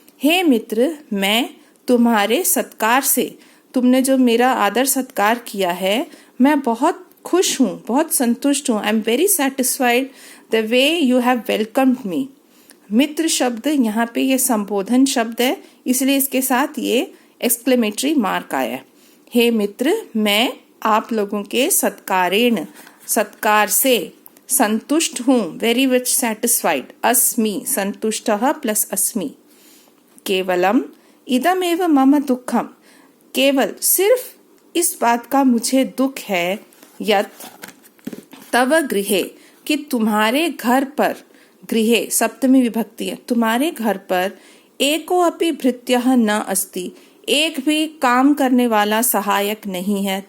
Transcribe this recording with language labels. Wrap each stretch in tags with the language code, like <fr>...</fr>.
<hi>हे मित्र, मैं तुम्हारे सत्कार से, तुमने जो मेरा आदर सत्कार किया है, मैं बहुत खुश हूँ, बहुत संतुष्ट हूँ।</hi> <en>I am very satisfied the way you have welcomed me.</en> <hi>मित्र शब्द यहाँ पे ये संबोधन शब्द है, इसलिए इसके साथ ये एक्सक्लेमेटरी मार्क आया है। हे मित्र, मैं आप लोगों के सत्कारेण, सत्कार से संतुष्ट हूँ,</hi> <en>Very much satisfied.</en> <sa>अस्मि, संतुष्टः प्लस अस्मि। केवलम इदमेव मम दुःखम,</sa> <hi>केवल सिर्फ इस बात का मुझे दुख है,</hi> <sa>यत् तव गृहे,</sa> <hi>कि तुम्हारे घर पर, गृहे सप्तमी विभक्ति है, तुम्हारे घर पर</hi> <sa>एको अपि भृत्यः न अस्ति,</sa> <hi>एक भी काम करने वाला सहायक नहीं है।</hi>